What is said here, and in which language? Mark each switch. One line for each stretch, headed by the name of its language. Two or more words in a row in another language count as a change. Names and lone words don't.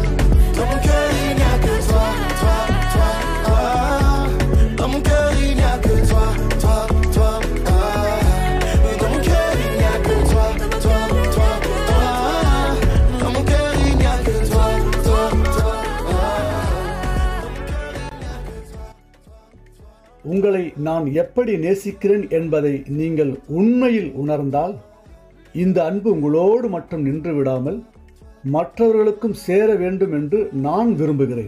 French: Dans mon cœur, il n'y a que toi, toi, toi, toi. Dans mon cœur, il n'y a que toi, toi, toi. Dans mon cœur, il n'y a que toi, toi, toi, toi. Dans mon cœur, il n'y a que toi, toi, toi.
Tamil: உங்களை நான் எப்படி நேசிக்கிறேன் என்பதை நீங்கள் உண்மையில் உணர்ந்தால் இந்த அன்பு உங்களோடு மட்டும் நின்று விடாமல் மற்றவர்களுக்கும் சேர வேண்டும் என்று நான் விரும்புகிறேன்.